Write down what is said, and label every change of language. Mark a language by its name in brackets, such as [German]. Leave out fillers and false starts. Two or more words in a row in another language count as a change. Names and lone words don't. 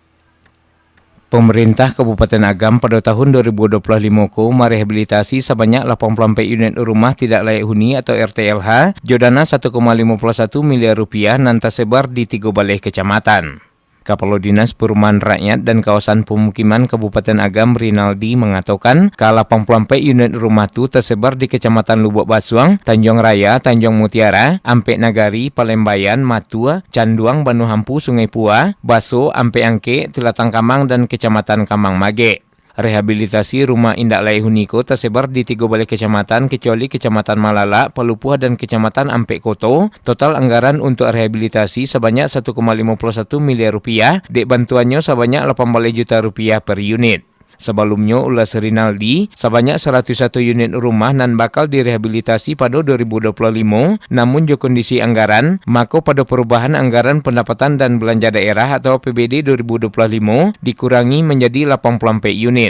[Indonesian] Pemerintah Kabupaten Agam pada tahun 2025 merehabilitasi sebanyak 80 unit rumah tidak layak huni atau RTLH jodana 1,51 miliar rupiah nan tersebar di 3 balai kecamatan. Kepala Dinas Perumahan Rakyat dan Kawasan Pemukiman Kabupaten Agam Rinaldi mengatakan ke 80 unit rumah itu tersebar di Kecamatan Lubuk Basuang, Tanjung Raya, Tanjung Mutiara, Ampek Nagari, Palembayan, Matua, Canduang, Banu Hampu, Sungai Pua, Baso, Ampek Angke, Telatang Kamang, dan Kecamatan Kamang Mage. Rehabilitasi rumah indak layak huni tersebar di 3 balai kecamatan kecuali Kecamatan Malala, Palupuh, dan Kecamatan Ampek Koto. Total anggaran untuk rehabilitasi sebanyak 1,51 miliar rupiah, dek bantuannya sebanyak 18 juta rupiah per unit. Sebelumnya, ulas Rinaldi, sebanyak 101 unit rumah nan bakal direhabilitasi pada 2025, namun jo kondisi anggaran, maka pada perubahan anggaran pendapatan dan belanja daerah atau APBD 2025 dikurangi menjadi 80 unit.